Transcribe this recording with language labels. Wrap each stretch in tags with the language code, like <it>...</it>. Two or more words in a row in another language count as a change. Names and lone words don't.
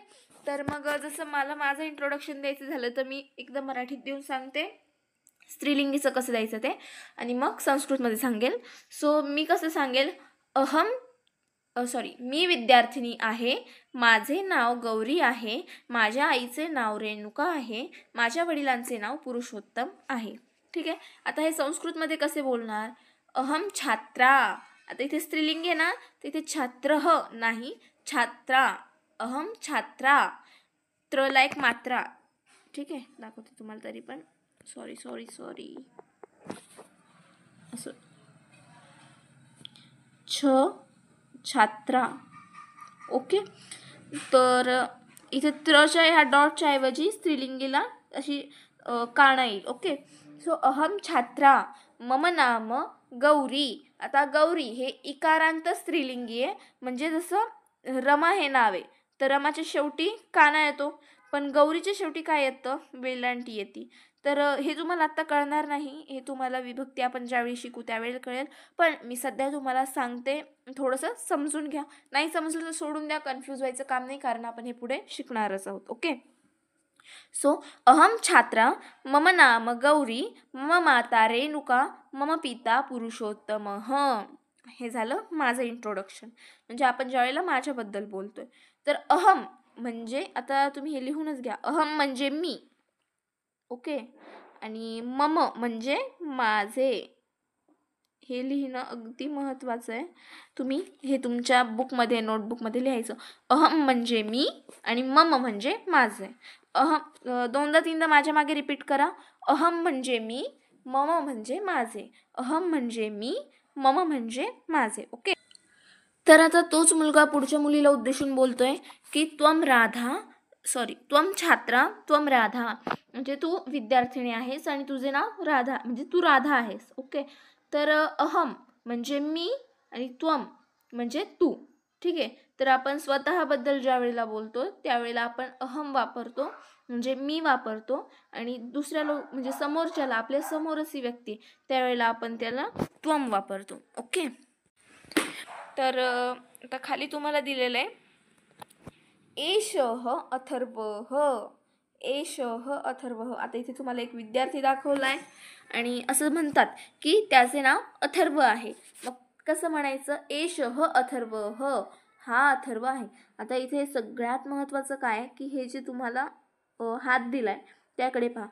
<mr>तर मग जसं मला माझं इंट्रोडक्शन द्यायचं झालं तर मी एकदम मराठीत देऊन सांगते स्त्रीलिंगीचं कसं द्यायचं ते, आणि मग संस्कृतमध्ये सांगेल. सो मी कसं सांगेल, अहम मी विद्यार्थिनी आहे, माझे नाव गौरी आहे, माझ्या आईचे नाव रेणुका आहे, माझ्या वडिलांचे नाव पुरुषोत्तम आहे. ठीक आहे. आता हे संस्कृतमध्ये कसे बोलणार,</mr> <sa>अहम छात्रा.</sa> <mr>आता इथे स्त्रीलिंग आहे ना, तर इथे छात्रः नाही,</mr> <sa>छात्रा. अहम छात्रा.</sa> <mr>त्रला एक मात्रा. ठीक आहे, दाखवते तुम्हाला तरी पण. सॉरी असं छात्रा. ओके. तर इथे त्रच्या ह्या डॉटच्या ऐवजी स्त्रीलिंगीला अशी काना येईल. ओके.</mr> <sa>सो अहम छात्रा, मम नाम गौरी.</sa> <mr>आता गौरी हे इकारांत स्त्रीलिंगी आहे, म्हणजे जसं रमा हे नाव आहे तर रमाच्या शेवटी काना येतो, पण गौरीच्या शेवटी काय येतं, वेलांटी येते. तर हे तुम्हाला आत्ता कळणार नाही, हे तुम्हाला विभक्ती आपण ज्यावेळी शिकू त्यावेळी कळेल. पण मी सध्या तुम्हाला सांगते, थोडंसं समजून घ्या. नाही समजलं तर सोडून द्या, कन्फ्यूज व्हायचं काम नाही, कारण आपण हे पुढे शिकणारच आहोत. ओके.</mr> <sa>सो अहम छात्रा, मम नाम गौरी, मम माता रेणुका, मम पिता पुरुषोत्तम.</sa> <mr>हे झालं माझं इंट्रोडक्शन. म्हणजे आपण ज्यावेळेला माझ्याबद्दल बोलतोय तर अहम म्हणजे, आता तुम्ही हे लिहूनच घ्या, अहम म्हणजे मी. ओके. आणि मम म्हणजे माझे. हे लिहिणं अगदी महत्त्वाचं आहे. तुम्ही हे तुमच्या बुकमध्ये, नोटबुकमध्ये लिहायचं. अहम म्हणजे मी आणि मम म्हणजे माझे. दोनदा तीनदा माझ्या मागे रिपीट करा. अहम म्हणजे मी, मम म्हणजे माझे. अहम म्हणजे मी, मम म्हणजे माझे. ओके. तर आता तोच मुलगा पुढच्या मुलीला उद्देशून बोलतोय की</mr> <sa>त्वम छात्रा त्वम राधा,</sa> <mr>म्हणजे तू विद्यार्थिनी आहेस आणि तुझे नाव राधा, म्हणजे तू राधा आहेस. ओके. तर अहम म्हणजे मी आणि त्वम म्हणजे तू. ठीक आहे. तर आपण स्वतःबद्दल ज्या वेळेला बोलतो त्यावेळेला आपण अहम वापरतो, म्हणजे मी वापरतो, आणि दुसऱ्या म्हणजे समोरच्याला, आपल्या समोरची व्यक्ती, त्यावेळेला आपण त्याला त्वम वापरतो. ओके. तर आता खाली तुम्हाला दिलेलं आहे</mr> <sa>एषः अथर्वः. एषः अथर्वः.</sa> <mr>आता इथे तुम्हाला एक विद्यार्थी दाखवला आहे आणि असं म्हणतात की त्याचे नाव अथर्व आहे. मग कसं म्हणायचं,</mr> <sa>एषः अथर्वः,</sa> <mr>हा अथर्व आहे. आता इथे सगळ्यात महत्त्वाचं काय की हे जे तुम्हाला हात दिलाय त्याकडे पहा.</mr>